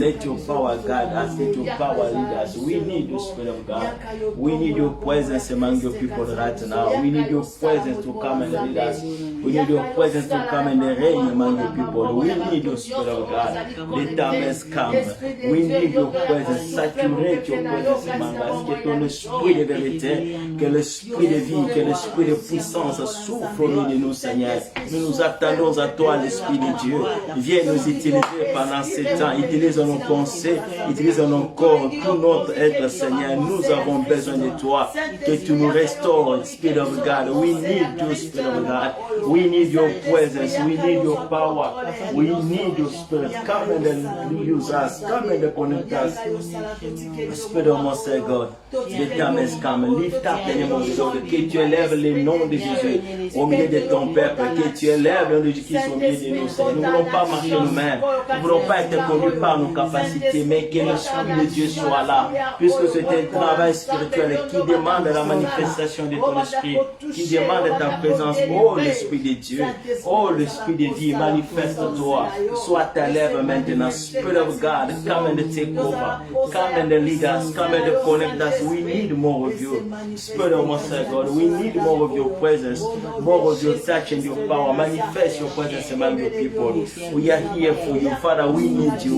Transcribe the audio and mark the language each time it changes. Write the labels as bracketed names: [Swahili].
[English] Let your power guide us. Let your power lead us. We need the Spirit of God. We need your presence among your people right now. We need your presence to come and lead us. We need your presence to come and reign among your people. We need your Spirit of God. The time has come. We need your presence. Saturate your presence among us. [French] Que ton esprit de vérité, que l'esprit de vie, que l'esprit de puissance souffle au milieu de nous, Seigneur. Nous nous attendons à toi, l'Esprit de Dieu. Viens nous utiliser pendant ce temps. Utilise nos pensées, utilise nos corps, tout notre être, Seigneur. Nous avons besoin de toi. Que tu nous restaures, [English] Spirit of God. We need you, Spirit of God. We need your presence. We need your power. We need your Spirit. Come and use us. us, come and connect us. Spirit of Most High God, the time has come. Lift up the name of the Lord, [French] que tu élèves le nom de Jésus au milieu de ton peuple, que tu élèves le nom de Jésus-Christ au milieu de nous. Nous ne voulons pas marcher nous-mêmes, nous ne voulons pas être conduits par nos capacités, mais que l'Esprit de Dieu soit là, puisque c'est un travail spirituel qui demande la manifestation de ton esprit, qui demande ta présence. Oh l'Esprit de Dieu, oh l'Esprit de vie, manifeste-toi, sois ta lèvre maintenant. [English] Spirit of God, come and take over, come and lead us, come and connect us. We need more of you. Spirit of Most High God, we need more of your presence, more of your touch and your power. Manifest your presence among your people. We are here for you, Father. We need you.